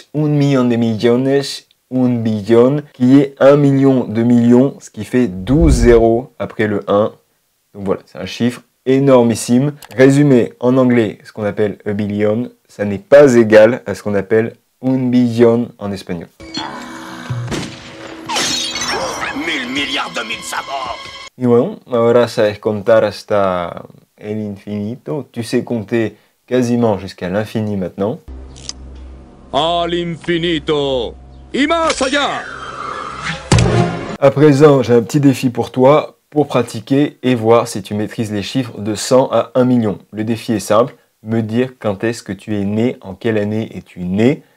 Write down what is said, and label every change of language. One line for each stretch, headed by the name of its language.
French: 1 million de millones, un billion, qui est 1 million de millions, ce qui fait 12 zéros après le 1. Donc voilà, c'est un chiffre énormissime. Résumé en anglais, ce qu'on appelle a billion, ça n'est pas égal à ce qu'on appelle un billion en espagnol. 1000 milliards de mille sabords.
Spanish: Y bueno, ahora sabes contar hasta el infinito.
French: Tu sais compter quasiment jusqu'à l'infini maintenant.
Spanish: Al infinito y más allá.
French: À présent, j'ai un petit défi pour toi pour pratiquer et voir si tu maîtrises les chiffres de 100 à 1 million. Le défi est simple, me dire quand est-ce que tu es né, en quelle année es-tu né.